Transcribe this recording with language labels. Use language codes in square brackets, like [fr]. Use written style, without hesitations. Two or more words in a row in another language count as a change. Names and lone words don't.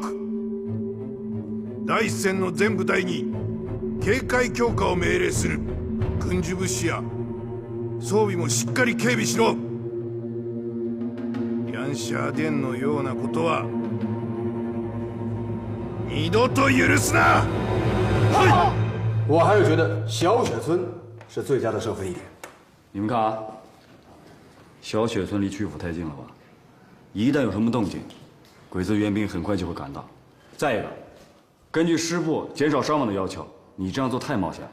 [ja] 第一線の全部隊に警戒強化を命令する。軍需物資や装備もしっかり警備しろ。ヤンシャー店のようなことは二度と許すな！ [zh] 我还是觉得小雪村是最佳的设伏地点。你们看啊，小雪村离曲阜太近了吧？一旦有什么动静，鬼子援兵很快就会赶到。再一个，根据师部减少伤亡的要求，你这样做太冒险了。